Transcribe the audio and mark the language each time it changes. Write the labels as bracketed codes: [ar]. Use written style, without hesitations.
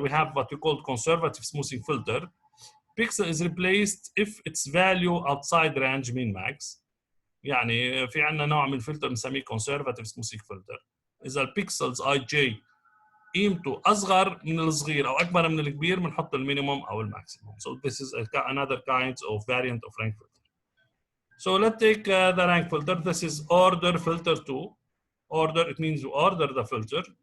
[en] We have what we call conservative smoothing filter. Pixel is replaced if its value outside range min max. [ar] يعني في عندنا نوع من الفلتر بنسميه conservative smoothing filter. إذا البيكسلز IJ قيمته اصغر من الصغير او اكبر من الكبير بنحط المينيموم او الماكسيموم. [en] So this is another kind of variant of rank filter. So let's take the rank filter. This is order filter 2. Order, it means you order the filter.